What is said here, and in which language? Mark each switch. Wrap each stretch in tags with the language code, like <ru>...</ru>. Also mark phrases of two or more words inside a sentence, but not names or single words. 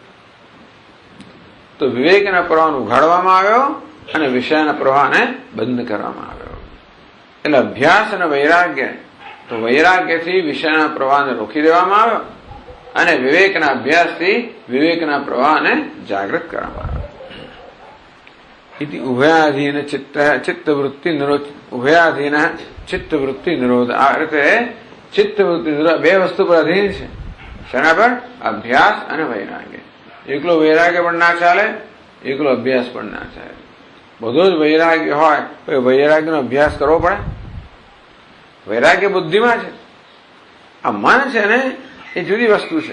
<gu>તો વિવેકના પ્રવાહને ઉઘાડવામાં આવ્યો અને વિષયના પ્રવાહને બંધ કરવામાં આવ્યો. એટલે અભ્યાસ અને વૈરાગ્ય, તો વૈરાગ્યથી વિષયના પ્રવાહને રોકી દેવામાં આવ્યો અને વિવેકના અભ્યાસથી વિવેકના પ્રવાહને જાગૃત કરવામાં આવ્યો.</gu> <sa>इति उभयाधीन चित्तवृत्ति निरोध उभयाधीन चित्तवृत्ति निरोध.</sa> <gu>આ રીતે ચિત્તવૃત્તિ બે વસ્તુ પર અધીન છે. શેના પર? અભ્યાસ અને વૈરાગ્ય. એકલો વૈરાગ્ય પણ ના ચાલે, એકલો અભ્યાસ પણ ના ચાલે. બધો જ વૈરાગ્ય હોય તો વૈરાગ્યનો અભ્યાસ કરવો પડે. વૈરાગ્ય બુદ્ધિમાં છે. આ મન છે ને એ જુદી વસ્તુ છે.</gu>